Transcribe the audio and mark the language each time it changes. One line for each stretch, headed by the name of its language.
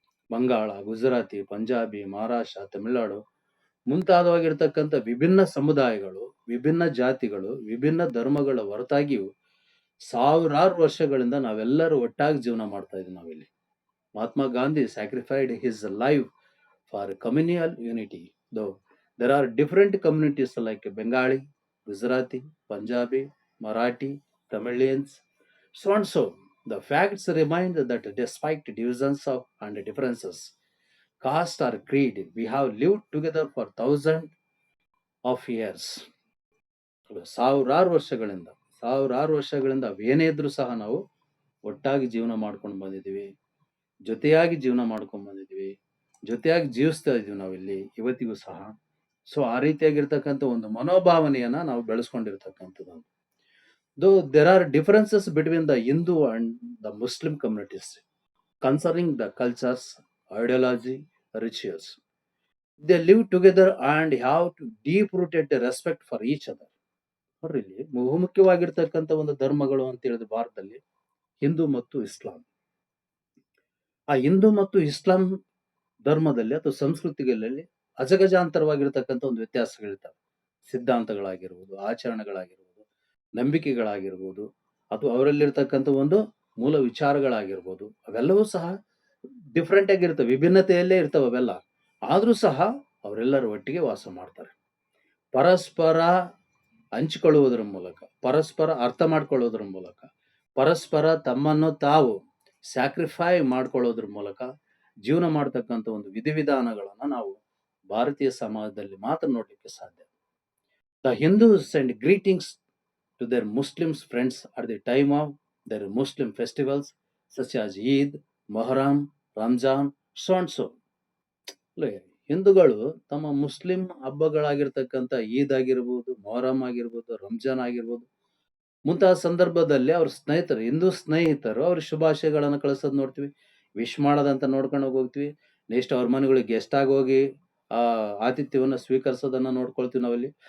Kannada: ಬಂಗಾಳ, ಗುಜರಾತಿ, ಪಂಜಾಬಿ, ಮಹಾರಾಷ್ಟ್ರ, ತಮಿಳುನಾಡು ಮುಂತಾದವಾಗಿರ್ತಕ್ಕಂಥ ವಿಭಿನ್ನ ಸಮುದಾಯಗಳು, ವಿಭಿನ್ನ ಜಾತಿಗಳು, ವಿಭಿನ್ನ ಧರ್ಮಗಳ ಹೊರತಾಗಿಯೂ ಸಾವಿರಾರು ವರ್ಷಗಳಿಂದ ನಾವೆಲ್ಲರೂ ಒಟ್ಟಾಗಿ ಜೀವನ ಮಾಡ್ತಾ ಇದ್ದೀವಿ ನಾವಿಲ್ಲಿ.
English: Mahatma Gandhi sacrificed his life for communal unity. There are different communities like Bengali, Gujarati, Punjabi, Marathi, Tamilians, So and so. The facts remind that despite divisions and differences, caste or creed, we have lived together for thousands of years.
Kannada: ಸಾವಿರಾರು ವರ್ಷಗಳಿಂದ ಅವೇನೇ ಇದ್ರೂ ಸಹ ನಾವು ಒಟ್ಟಾಗಿ ಜೀವನ ಮಾಡ್ಕೊಂಡು ಬಂದಿದ್ದೀವಿ, ಜೊತೆಯಾಗಿ ಜೀವನ ಮಾಡ್ಕೊಂಡು ಬಂದಿದ್ದೀವಿ, ಜೊತೆಯಾಗಿ ಜೀವಿಸ್ತಾ ಇದೀವಿ ನಾವಿಲ್ಲಿ ಇವತ್ತಿಗೂ ಸಹ. ಸೊ ಆ ರೀತಿಯಾಗಿರ್ತಕ್ಕಂಥ ಒಂದು ಮನೋಭಾವನೆಯನ್ನ ನಾವು ಬೆಳೆಸ್ಕೊಂಡಿರ್ತಕ್ಕಂಥದ್ದು.
English: Though there are differences between the Hindu and the Muslim communities concerning the cultures, ideology, rituals, they live together and have to deep-rooted respect for each other.
Kannada: ನೋಡ್ರಿ ಇಲ್ಲಿ ಬಹುಮುಖ್ಯವಾಗಿರ್ತಕ್ಕಂಥ ಒಂದು ಧರ್ಮಗಳು ಅಂತ ಹೇಳಿದ್ರೆ ಭಾರತದಲ್ಲಿ ಹಿಂದೂ ಮತ್ತು ಇಸ್ಲಾಂ. ಆ ಹಿಂದೂ ಮತ್ತು ಇಸ್ಲಾಂ ಧರ್ಮದಲ್ಲಿ ಅಥವಾ ಸಂಸ್ಕೃತಿಗಳಲ್ಲಿ ಅಜಗಜಾಂತರವಾಗಿರ್ತಕ್ಕಂಥ ಒಂದು ವ್ಯತ್ಯಾಸಗಳಿರ್ತವೆ. ಸಿದ್ಧಾಂತಗಳಾಗಿರ್ಬೋದು, ಆಚರಣೆಗಳಾಗಿರ್ಬೋದು, ನಂಬಿಕೆಗಳಾಗಿರ್ಬೋದು, ಅಥವಾ ಅವರಲ್ಲಿರ್ತಕ್ಕಂಥ ಒಂದು ಮೂಲ ವಿಚಾರಗಳಾಗಿರ್ಬೋದು, ಅವೆಲ್ಲವೂ ಸಹ ಡಿಫ್ರೆಂಟ್ ಆಗಿರ್ತವೆ, ವಿಭಿನ್ನತೆಯಲ್ಲೇ ಇರ್ತವೆ ಅವೆಲ್ಲ. ಆದ್ರೂ ಸಹ ಅವರೆಲ್ಲರೂ ಒಟ್ಟಿಗೆ ವಾಸ ಮಾಡ್ತಾರೆ. ಪರಸ್ಪರ ಹಂಚಿಕೊಳ್ಳುವುದರ ಮೂಲಕ, ಪರಸ್ಪರ ಅರ್ಥ ಮಾಡ್ಕೊಳ್ಳೋದ್ರ ಮೂಲಕ, ಪರಸ್ಪರ ತಮ್ಮನ್ನು ತಾವು ಸ್ಯಾಕ್ರಿಫೈ ಮಾಡ್ಕೊಳ್ಳೋದ್ರ ಮೂಲಕ ಜೀವನ ಮಾಡ್ತಕ್ಕಂಥ ಒಂದು ವಿಧಿವಿಧಾನಗಳನ್ನ ನಾವು ಭಾರತೀಯ ಸಮಾಜದಲ್ಲಿ ಮಾತ್ರ ನೋಡ್ಲಿಕ್ಕೆ ಸಾಧ್ಯ.
English: The Hindus send greetings to their Muslim friends at the time of their Muslim festivals such as Eid, Muharram, Ramzan, so and so.
Kannada: ಹಿಂದೂಗಳು ತಮ್ಮ ಮುಸ್ಲಿಂ ಹಬ್ಬಗಳಾಗಿರ್ತಕ್ಕಂಥ ಈದ್ ಆಗಿರ್ಬೋದು, ಮೊಹರಂ ಆಗಿರ್ಬೋದು, ರಂಜಾನ್ ಆಗಿರ್ಬೋದು, ಮುಂತಾದ ಸಂದರ್ಭದಲ್ಲಿ ಅವ್ರ ಸ್ನೇಹಿತರು, ಹಿಂದೂ ಸ್ನೇಹಿತರು ಅವ್ರ ಶುಭಾಶಯಗಳನ್ನು ಕಳಿಸೋದು ನೋಡ್ತೀವಿ. ವಿಶ್ ಮಾಡೋದಂತ ನೋಡ್ಕೊಂಡು ಹೋಗ್ತೀವಿ. ನೆಕ್ಸ್ಟ್ ಅವ್ರ ಮನೆಗಳಿಗೆ ಗೆಸ್ಟ್ ಆಗಿ ಹೋಗಿ ಆತಿಥ್ಯವನ್ನ ಸ್ವೀಕರಿಸೋದನ್ನ ನೋಡ್ಕೊಳ್ತೀವಿ ನಾವಲ್ಲಿ.